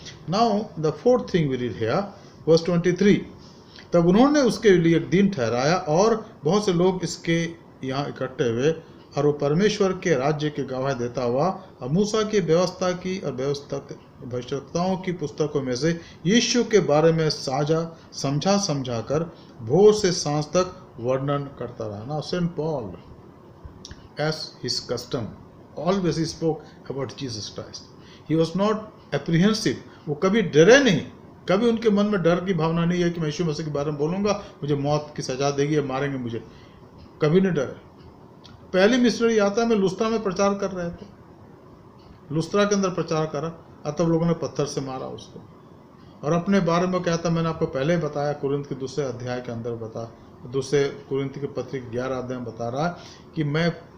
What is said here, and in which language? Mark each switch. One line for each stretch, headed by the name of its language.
English: now the fourth thing we read here, verse 23,
Hindi: तब उन्होंने उसके लिए एक दिन ठहराया और बहुत से लोग इसके यहाँ इकट्ठे हुए, और वो परमेश्वर के राज्य की गवाही देता हुआ और मूसा की व्यवस्था की और भविष्यवक्ताओं की पुस्तकों में से यीशु के बारे में समझा कर भोर से सांझ तक वर्णन करता रहा।
English: Now Saint Paul, as his custom, always he spoke about Jesus Christ. He was not apprehensive.
Hindi: वो कभी डरे नहीं, कभी उनके मन में डर की भावना नहीं है कि मैं यीशु मसीह के बारे में बोलूँगा मुझे मौत की सजा देगी या मारेंगे मुझे, कभी नहीं डरे। पहली मिशनरी यात्रा में लुस्त्रा में प्रचार कर रहे थे, लुस्त्रा के अंदर प्रचार करा, तब लोगों ने पत्थर से मारा उसको, और अपने बारे में कहता, मैंने आपको पहले ही बताया, कुरिन्थ के 2 अध्याय के अंदर दूसरे कुरिन्थ के पत्री 11 अध्याय में बता रहा है कि मैं